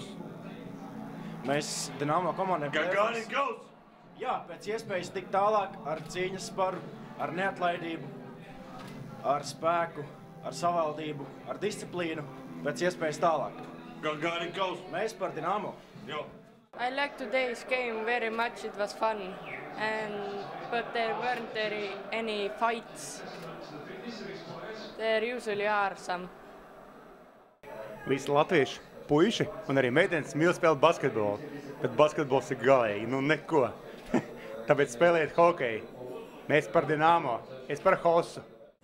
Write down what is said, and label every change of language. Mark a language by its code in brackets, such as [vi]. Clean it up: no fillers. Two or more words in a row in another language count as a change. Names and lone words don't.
[lv] Mēs Dinamo komandai [en] Gagarin goes! [lv] Jā, pēc iespējas tik tālāk ar cīņas sparu, ar neatlaidību, ar spēku, ar savaldību, ar disciplīnu, pēc iespējas tālāk. [en] Gagarin goes! [lv] Mēs par Dinamo. Jo. [en] I like today's game very much. It was fun, but there weren't any fights. There usually are some. [lv] Visi latvieši puiši un arī meitenes mīl spēlēt basketbolu, bet basketbols ir galīgi, nu neko. Tāpēc spēlēt hokeju. Mēs par Dinamo, es par Hosu.